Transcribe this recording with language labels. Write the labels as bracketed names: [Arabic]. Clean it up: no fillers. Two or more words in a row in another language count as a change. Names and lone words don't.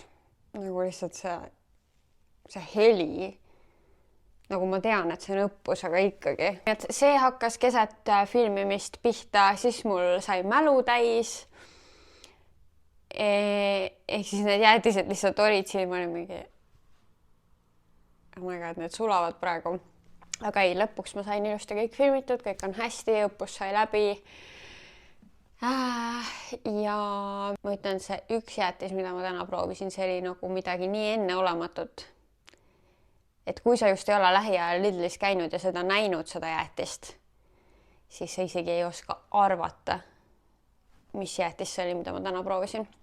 [Estonian] Nagu lihtsalt see heli. Nagu ma tean, et see on õppus, aga ikkagi. Et see hakkas keset filmimist pihta, siis mul sai mälu täis. Ehk siis need jäätised lihtsalt olid siin, ma olin mingi [English] oh my god, [Estonian] need sulavad praegu. Aga ei, lõpuks ma sain ilusti kõik filmitud, kõik on hästi, õppus sai läbi. Ja ma ütlen, see üks jäätis, mida ma täna proovisin, see oli nagu midagi nii enneolematut. Et kui sa just ei ole lähiajal Lidlis käinud ja seda näinud, seda jäätist, siis sa isegi ei oska arvata, mis jäätis see oli, mida ma täna proovisin.